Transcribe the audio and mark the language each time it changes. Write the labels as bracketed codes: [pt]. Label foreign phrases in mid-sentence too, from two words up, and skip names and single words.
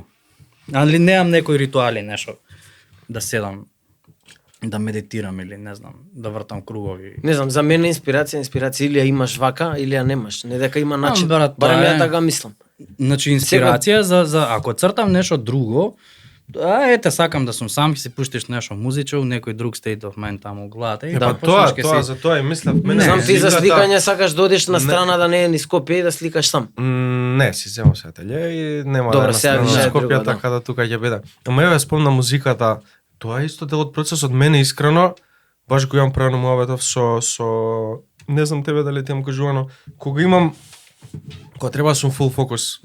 [mk] Али немам некои ритуали, нешто да седам, да медитирам или не знам, да вртам кругови. Не знам, за мене инспирација или ја имаш вака или ја немаш. Не дека има начин. брат, Барем тоа ја е- така мислам. Значи инспирација за ако цртам нешто друго, ете сакам да сум сам, ќе си пуштиш нешто музичево, некој друг [en] state of mind [mk] таму у главата и Па да тоа, почнеш тоа ќе си. за тоа и мислев. Не, Мене Знам ти за музиката- сликање сакаш да одиш на страна да не е ни Скопје и да сликаш сам. Не, си земам се ателје и нема Добро, да сега на више е Скопје, друго, да. така да тука ќе биде. Ама еве спомна музиката, тоа е исто дел од процесот. Мене искрено, баш го имам правено муабетов со не знам тебе дали ти имам кажувано, кога имам кога треба да сум фул фокус.